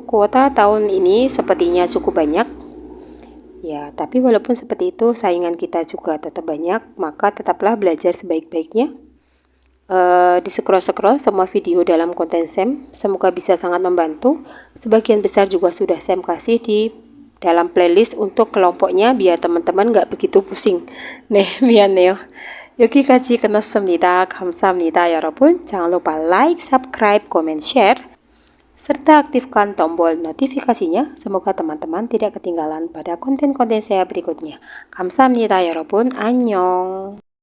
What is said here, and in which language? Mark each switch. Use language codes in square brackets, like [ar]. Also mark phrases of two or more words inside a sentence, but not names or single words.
[id] Kuota tahun ini sepertinya cukup banyak. Ya, tapi walaupun seperti itu saingan kita juga tetap banyak, maka tetaplah belajar sebaik-baiknya. Di scroll-scroll semua video dalam konten Sam, semoga bisa sangat membantu. Sebagian besar juga sudah Sam kasih di dalam playlist untuk kelompoknya biar teman-teman nggak begitu pusing. [ko] 네, 미안해요. 여기까지 끝났습니다. 감사합니다, 여러분. [id] Jangan lupa [en] like, subscribe, comment, share, [id] serta aktifkan tombol notifikasinya. Semoga teman-teman tidak ketinggalan pada konten-konten saya berikutnya. [ko] 감사합니다, 여러분. 안녕.